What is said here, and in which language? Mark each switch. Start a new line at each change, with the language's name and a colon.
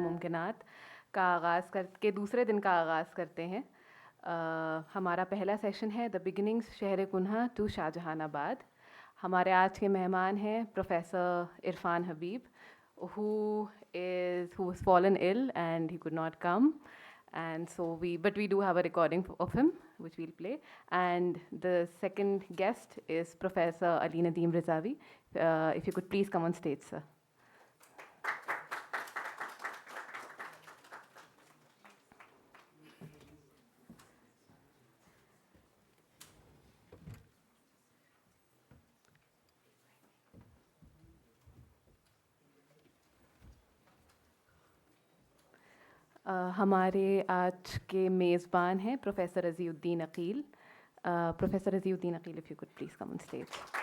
Urdu: نعت کا آغاز کر کے دوسرے دن کا آغاز کرتے ہیں. ہمارا پہلا سیشن ہے دا بگننگز شہر کنہا ٹو شاہجہان آباد. ہمارے آج کے مہمان ہیں
English: Professor Irfan Habib who was fallen ill and he could not come, and so we do have a recording of him which we'll play. And the second guest is Professor Ali Nadeem Rizavi. If you could please come on stage, sir.
Urdu: ہمارے آج کے میزبان ہیں professor رضی الدین Aqeel.
English: Professor Raziuddin Aquil, if you could please come on stage.